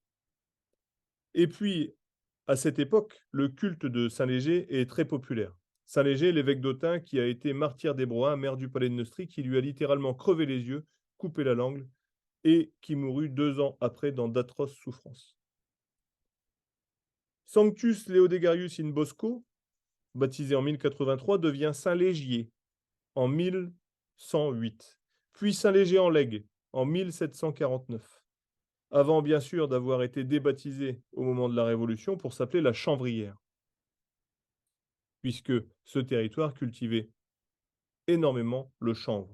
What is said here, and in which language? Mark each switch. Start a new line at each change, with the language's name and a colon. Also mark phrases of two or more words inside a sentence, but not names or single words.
French: Et puis, à cette époque, le culte de Saint-Léger est très populaire. Saint-Léger, l'évêque d'Autun, qui a été martyr des Broins, maire du palais de Neustrie, qui lui a littéralement crevé les yeux, coupé la langue, et qui mourut 2 ans après dans d'atroces souffrances. Sanctus Leodegarius in Bosco, baptisé en 1083, devient Saint-Légier en 1108, puis Saint-Léger en Lègue en 1749, avant bien sûr d'avoir été débaptisé au moment de la Révolution pour s'appeler la Chanvrière, puisque ce territoire cultivait énormément le chanvre.